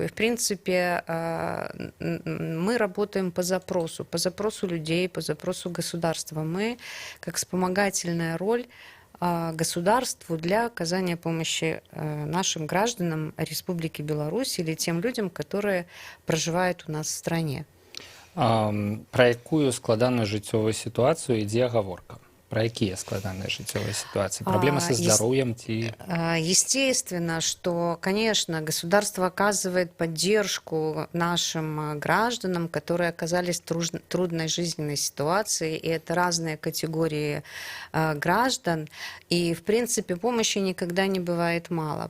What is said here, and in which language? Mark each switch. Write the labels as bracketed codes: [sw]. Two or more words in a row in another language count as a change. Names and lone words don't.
[ru] И, в принципе, мы работаем по запросу людей, по запросу государства. Мы, как вспомогательная роль государству для оказания помощи нашим гражданам Республики Беларусь или тем людям, которые проживают у нас в стране. [be] Про якую складаную жыццёвую сітуацыю ідзе гаворка? [ru] Про какие [be] складанные жыццёвые [ru] ситуации? Проблемы со здоровьем? Естественно, что, конечно, государство оказывает поддержку нашим гражданам, которые оказались в трудной жизненной ситуации, и это разные категории граждан, и, в принципе, помощи никогда не бывает мало.